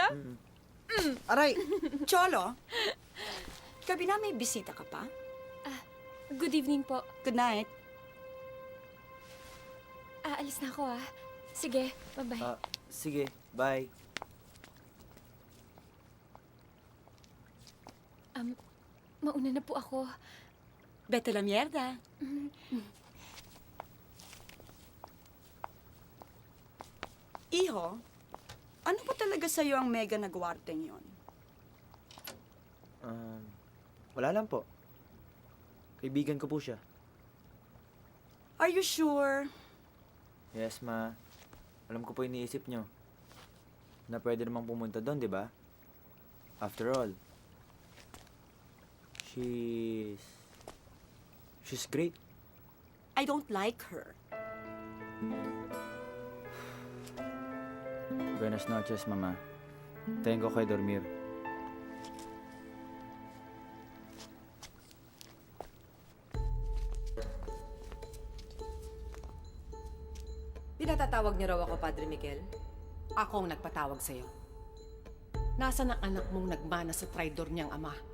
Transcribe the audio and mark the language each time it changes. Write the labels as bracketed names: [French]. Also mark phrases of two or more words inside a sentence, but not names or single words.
[Filipino] Aray, Cholo, gabi na may bisita ka pa? [English] Good evening po. Good night. [Filipino] Alis na ako Sige, bye-bye. Sige, bye. Mauna na po ako. [Spanish] Vete la mierda. [Filipino] Iho, ano po talaga sa'yo ang mega na gwarteng yon? Wala lang po. Kaibigan ko po siya. [English] Are you sure? Yes, [Filipino] ma. Alam ko po iniisip nyo. Na pwede namang pumunta doon, di ba? [English] After all, she's great. I don't like her. [Spanish] Buenas noches, mama. Tengo que dormir. [Filipino] Pinatatawag niyo raw ako, Padre Miguel? Ako ang nagpatawag sa'yo. Nasaan ang anak mong nagmana sa traidor niyang ama?